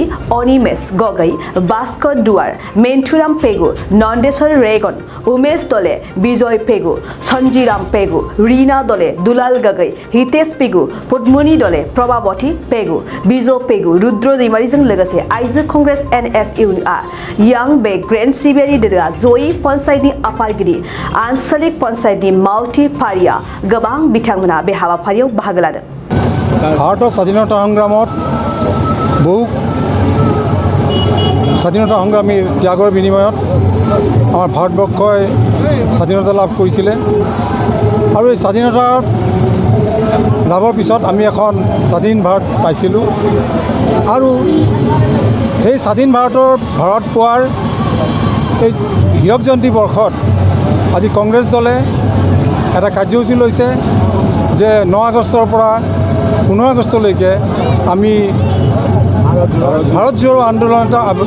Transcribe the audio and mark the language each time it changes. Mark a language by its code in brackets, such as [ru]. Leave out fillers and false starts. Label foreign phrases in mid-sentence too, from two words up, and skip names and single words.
[brx] अनिमेश गगৈ, भास्कर दुवार, मेन्थुराम पेगु, नन्देश्वर रेगन, उमेश दले, विजय पेगु, सन्जिराम पेगु, रीना दले, दुलाल गगৈ, हितेश पेगु, पद्मनी दले, प्रभावती पेगु, विजय पेगु, रुद्र दैमारिजों लोगोसे आइजो कंग्रेस NSUआ यां बे ग्रेन्ड सिबियारि दोलोआ जयै पन्चायतनि आफादगिरि आन्चलिक पन्चायतनि मावथि फारिया गोबां बिथांमोना बे हाबाफारियाव बाहागो लादों। [as] भारতৰ স্বাধীনতা সংগ্ৰামত বহু স্বাধীনতা সংগ্ৰামীৰ ত্যাগৰ বিনিময়ত আমাৰ ভাৰতবৰ্ষই স্বাধীনতা লাভ কৰিছিলে আৰু এই স্বাধীনতা লাভৰ পিছত আমি এখন স্বাধীন ভাৰত পাইছিলোঁ আৰু সেই স্বাধীন ভাৰত পোৱাৰ এই হীৰক জয়ন্তী বৰ্ষত আজি কংগ্ৰেছ দলে এটা কাৰ্যসূচী লৈছে যে 9 আগষ্টৰ পৰা 15 আগষ্টলৈকে আমি ভাৰত জোড়ো আন্দোলন এটা